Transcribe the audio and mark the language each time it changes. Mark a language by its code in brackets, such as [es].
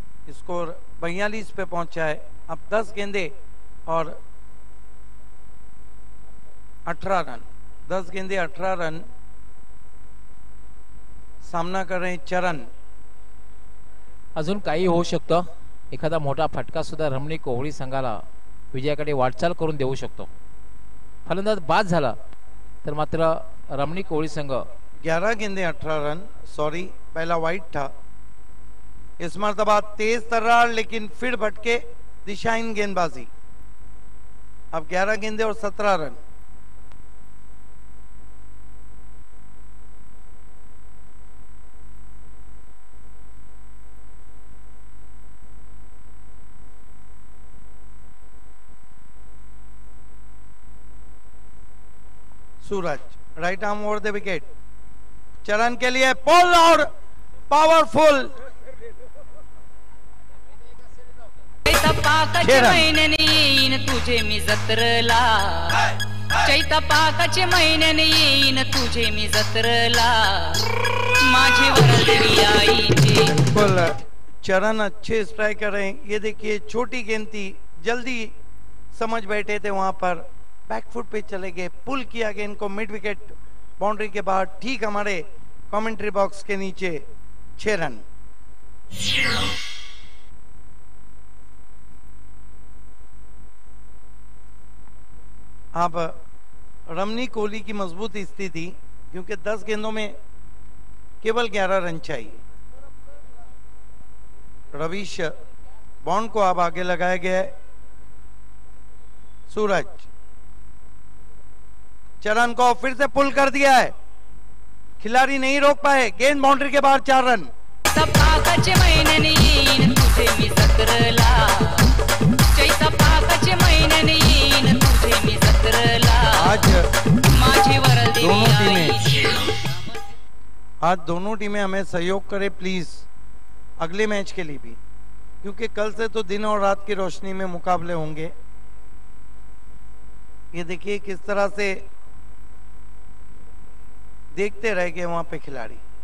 [hi] Score 42 पे पहुंचा है। अब 10 गेंदे और 18 रन। 10 गेंदे 18 रन सामना कर रहे हैं चरण। [mr] अजून काही होऊ शकतं, एखादा मोठा फटका सुद्धा रमणी कोहली संघाला विजयाकडे वाटचाल करून देऊ शकतो। फलंदाज बाद झाला तर मात्र रमणी कोहली संघ [hi] 11 गेंदे 18 रन। सॉरी, पहला वाइट था। इस मर्तबा तेज तर्रार लेकिन फिर भटके दिशाहीन गेंदबाजी। अब 11 गेंदे और 17 run. Suraj right arm over the wicket. चरण के लिए पुल और पावरफुल। [mr] चैतपाकाचे महिन्याने येईन तुझे मी जत्रला, चैतपाकाचे महिन्याने येईन तुझे मी जत्रला, माझी वरदेवी आईचे। [hi] बिल्कुल चरण अच्छे स्ट्राइक कर रहे हैं। ये देखिए छोटी गेंद थी, जल्दी समझ बैठे थे वहां पर, बैकफुट पे चले गए, पुल किया गेंद को मिड विकेट बाउंड्री के बाद, ठीक हमारे कमेंट्री बॉक्स के नीचे। 6 रन। अब रमनी कोहली की मजबूत स्थिति, क्योंकि 10 गेंदों में केवल 11 रन चाहिए। रवीश बॉन्ड को अब आगे लगाया गया है। सूरज चरण को फिर से पुल कर दिया है, खिलाड़ी नहीं रोक पाए, गेंद बाउंड्री के बाहर 4 रन। [mr] सपाकाचे महिन्याने येईन तुझे मी जत्रेला, सपाकाचे महिन्याने येईन तुझे मी जत्रेला। आज माझी वरदेवी [hi] आज दोनों टीमें हमें सहयोग करें प्लीज अगले मैच के लिए भी, क्योंकि कल से तो दिन और रात की रोशनी में मुकाबले होंगे। ये देखिए किस तरह से देखते रह गए वहां पे खिलाड़ी।